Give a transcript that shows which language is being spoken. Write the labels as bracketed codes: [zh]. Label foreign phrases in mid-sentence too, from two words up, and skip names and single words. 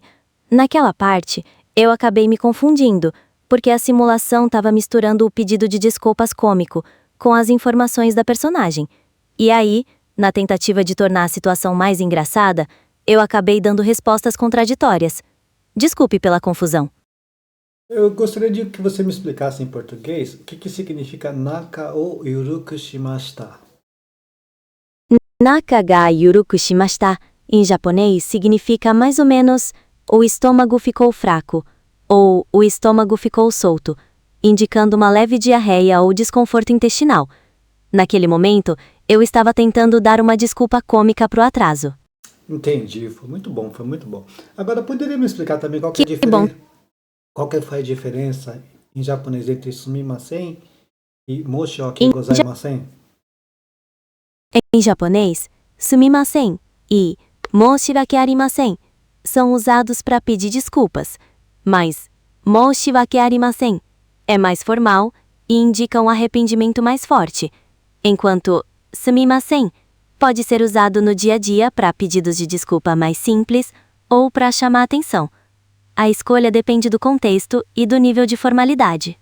[pt] Naquela parte, eu acabei me confundindo, porque a simulação estava misturando o pedido de desculpas cômico com as informações da personagem. E aí, na tentativa de tornar a situação mais engraçada, eu acabei dando respostas contraditórias. Desculpe pela confusão. Eu gostaria de que você me explicasse em português o que significa [ja] 中を緩くしました. 中が緩くしました, [pt] em japonês, significa mais ou menos o estômago ficou fraco, ou o estômago ficou solto, indicando uma leve diarreia ou desconforto intestinal. Naquele momento, eu estava tentando dar uma desculpa cômica pro atraso. Entendi, foi muito bom, foi muito bom. Agora, poderia me explicar também qual que é a Que bom. qual que foi a diferença em japonês entre sumimasen e moshoki Em gozaimasen? Em japonês, sumimasen e [ja] 申し訳ありません [pt] são usados para pedir desculpas, mas [ja] 申し訳ありません [pt] é mais formal e indica um arrependimento mais forte, enquanto sumimasen pode ser usado no dia a dia para pedidos de desculpa mais simples ou para chamar atenção. A escolha depende do contexto e do nível de formalidade.